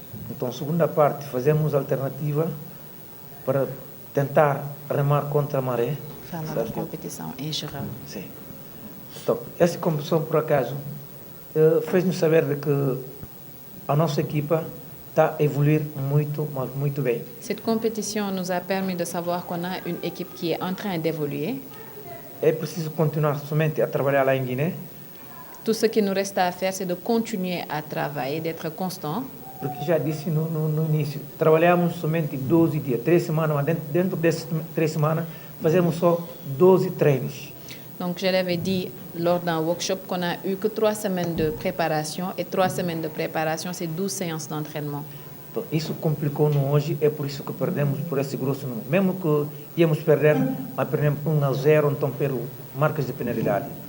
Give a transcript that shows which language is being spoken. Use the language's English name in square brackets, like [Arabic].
[Portuguese] Então, segunda parte, fazemos alternativa para tentar remar contra a maré. Fala da competição em geral. Sim. Então, essa competição, por acaso, fez-nos saber de que a nossa equipa está a evoluir muito bem. [French] Cette compétition nous a permis de savoir qu'on a une équipe qui est en train d'évoluer. [Portuguese] É preciso continuar somente a trabalhar lá em Guiné. [French] Tout ce qui nous reste à faire, c'est de continuer à travailler, d'être constant. [Portuguese] Porque já disse no início, trabalhamos somente 12 dias, 3 semanas, mas dentro dessas 3 semanas fazemos só 12 treinos. [French] Donc je l'avais dit lors d'un workshop qu'on a eu que 3 semaines de préparation, et 3 semaines de préparation, c'est 12 séances d'entraînement. [Portuguese] Então, isso complicou-nos hoje, é por isso que perdemos por esse grosso número. Mesmo que íamos perder, mas perdemos 1-0, então pelo marcas de penalidade.